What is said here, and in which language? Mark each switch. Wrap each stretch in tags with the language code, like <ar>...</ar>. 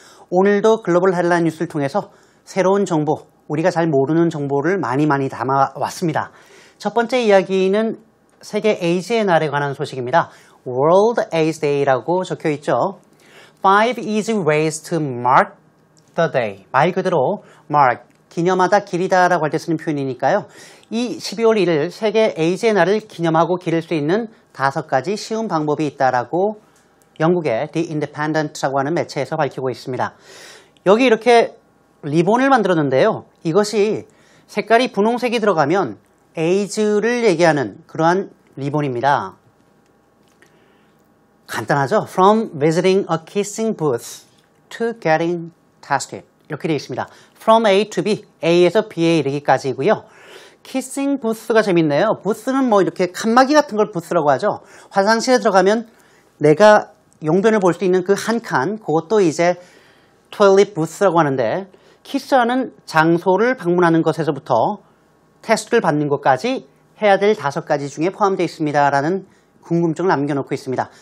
<ko>오늘도 글로벌 헤드라인 뉴스를 통해서 새로운 정보, 우리가 잘 모르는 정보를 많이 담아왔습니다. 첫 번째 이야기는 세계 에이즈의 날에 관한 소식입니다. World AIDS Day라고 적혀 있죠.</ko> <en>5 easy ways to mark the day.</en> <ko>말 그대로 mark, 기념하다, 기리다라고 할 때 쓰는 표현이니까요. 이 12월 1일 세계 에이즈의 날을 기념하고 기릴 수 있는 5가지 쉬운 방법이 있다라고 영국의 The Independent라고 하는 매체에서 밝히고 있습니다. 여기 이렇게 리본을 만들었는데요. 이것이 색깔이 분홍색이 들어가면 에이즈를 얘기하는 그러한 리본입니다. 간단하죠?</ko> <en>From visiting a kissing booth to getting tested.</en> <ko>이렇게 되어 있습니다.</ko> <en>From A to B,</en> <ko>A에서 B에 이르기까지이고요. kissing booth가 재밌네요. booth는 뭐 이렇게 칸막이 같은 걸 booth라고 하죠. 화장실에 들어가면 내가 용변을 볼 수 있는 그 한 칸, 그것도 이제 toilet booth라고 하는데 키스하는 장소를 방문하는 것에서부터 테스트를 받는 것까지 해야 될 5가지 중에 포함되어 있습니다라는 궁금증을 남겨놓고 있습니다.</ko>